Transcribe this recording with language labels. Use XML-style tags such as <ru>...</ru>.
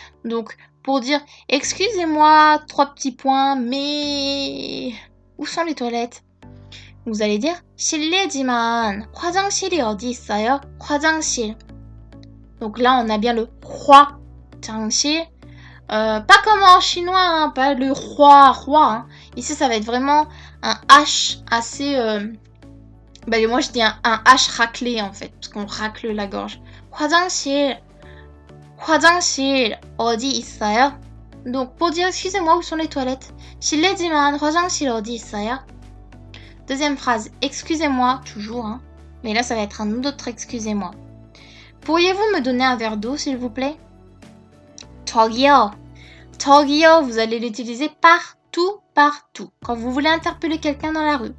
<fr>Donc, pour dire excusez-moi, 3 petits points, mais où sont les toilettes? Vous allez dire</fr> <ko>실례지만 화장실이 어디 있어요? 화장실.</ko> <fr>Donc là, on a bien le 화장실. Pas comme en chinois, hein, pas le roi. Hein. Ici, ça va être vraiment un H assez... moi, je dis un H raclé, en fait, parce qu'on racle la gorge.</fr> <ko>화장실 어디 있어요?</ko> <fr>Donc, pour dire, excusez-moi, où sont les toilettes?</fr> <ko>실례지만 화장실 어디 있어요?</ko> <fr>Deuxième phrase, excusez-moi, toujours, hein. Mais là, ça va être un autre excusez-moi. Pourriez-vous me donner un verre d'eau, s'il vous plaît?</fr> <ko>저기요.</ko> <fr>저기요, vous allez l'utiliser partout. Quand vous voulez interpeller quelqu'un dans la rue.</fr>